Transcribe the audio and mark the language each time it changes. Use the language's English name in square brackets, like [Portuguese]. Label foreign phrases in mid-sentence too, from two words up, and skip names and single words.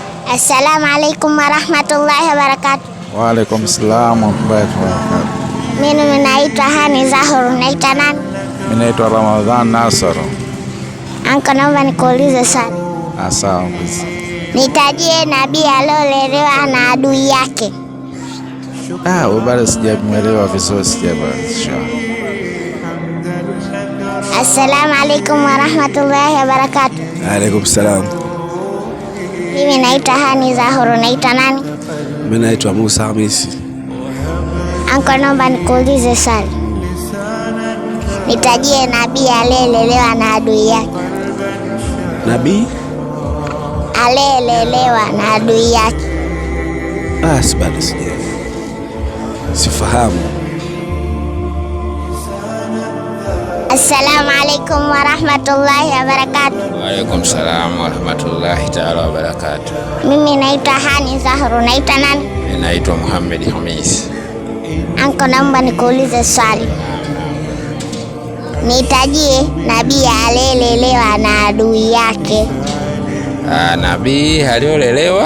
[Arabic] السلام عليكم ورحمة الله وبركاته. وعليكم السلام ورحمة الله وبركاته. [Swahili] Mimi naitwa Hani Zahur. Naitwa nani? Mimi naitwa Ramadhan Nasr. Anko, naomba nikuulize swali. Sawa. Nitajie nabii aliolelewa na adui yake. Bado sijamuelewa vizuri, sijabasha. [Arabic] السلام عليكم ورحمة الله وبركاته. عليكم السلام. [Swahili] Mimi naitwa Hani Zahur. Naitwa nani? Mimi naitwa Musa Hamisi. Anko, naomba nikuulize swali. Nitajie nabii aliyelelewa na adui yake. Nabii aliyelelewa na adui yake. Bado sifahamu. [Arabic] السلام عليكم ورحمة الله وبركاته. وعليكم السلام ورحمة الله تعالى وبركاته. [Swahili] Mimi naitwa Hani Zahru. Naitwa nani? Mimi naitwa Muhammad Hamis. Anko, naomba nikuulize swali. Nitajie nabii aliyelelewa na adui yake. Nabii aliolelewa